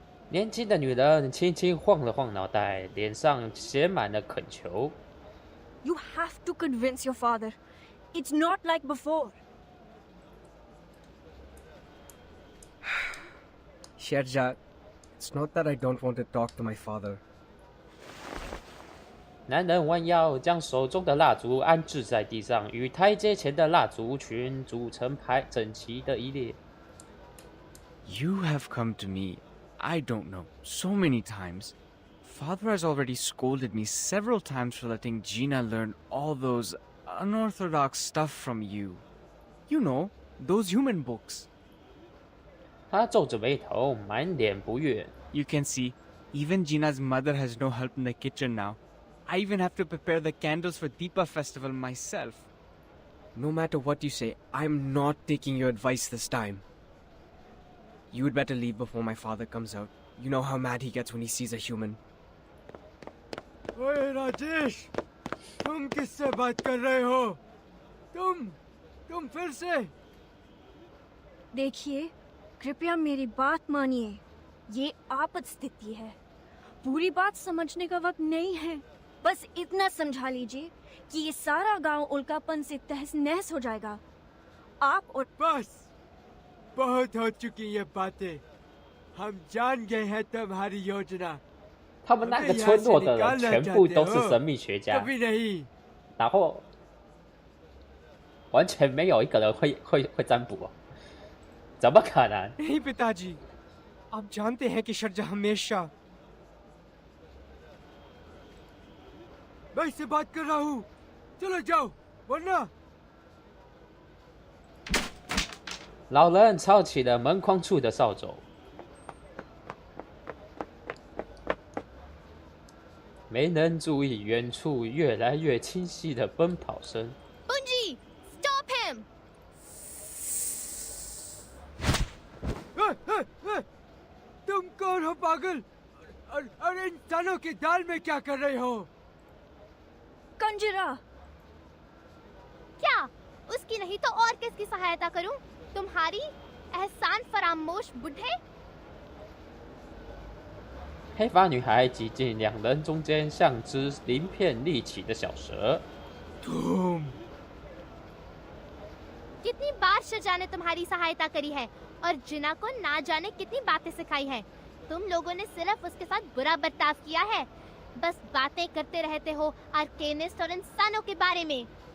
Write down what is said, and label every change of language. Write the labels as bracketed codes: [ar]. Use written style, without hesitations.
[zh] 年轻的女人轻轻晃了晃脑袋，脸上写满了恳求。 [en] You have to convince your father. It's not like before. Sharja, It's not that I don't want to talk to my father. [zh] 男人弯腰，将手中的蜡烛安置在地上，与台阶前的蜡烛群组成整齐的一列。 [en] You have come to me, I don't know, so many times. Father has already scolded me several times for letting Gina learn all those unorthodox stuff from you. You know, those human books. [zh] 他皱着眉头，满脸不悦。 [en] You can see, even Gina's mother has no help in the kitchen now. I even have to prepare the candles for Deepa festival myself. No matter what you say, I'm not taking your advice this time. You would better leave before my father comes out. You know how mad he gets when he sees a human. [hi] Hey Rajesh, तुम किससे बात कर रहे हो? तुम फिर से? देखिए, कृपया मेरी बात मानिए। ये आपात स्थिति है। पूरी बात समझने का वक्त नहीं है। बस इतना समझा लीजिए कि ये सारा गांव उल्कापन से तहस नहस हो जाएगा। आप और बस बहुत हो चुकी ये बातें। हम जान गए हैं तुम्हारी योजना। [zh] 他们那个村落的人全部都是神秘学家，然后完全没有一个人会占卜哦，怎么可能？ [hi] नहीं पिताजी, आप जानते हैं कि शर्जा हमेशा। मैं इससे बात कर रहा हूँ, चलो जाओ, वरना। [zh] 老人抄起了门框处的扫帚，没能注意远处越来越清晰的奔跑声。 [en] Bunji, stop him! [hi] तुम कौन हो पागल? अरे इंसानों की दाल में क्या कर रहे हो? कंजरा। क्या? उसकी नहीं तो और किसकी सहायता करूं? तुम्हारी एहसान फरामोश बुढ़े? [zh] 黑发女孩挤进两人中间，像只鳞片立起的小蛇。 [hi] कितनी बार शजा ने तुम्हारी सहायता करी है और जिना को ना जाने कितनी बातें सिखाई हैं। तुम लोगों ने सिर्फ उसके साथ बुरा बर्ताव किया है। बस बातें करते रहते हो आर्केनिस्ट और इंसानों के बारे में।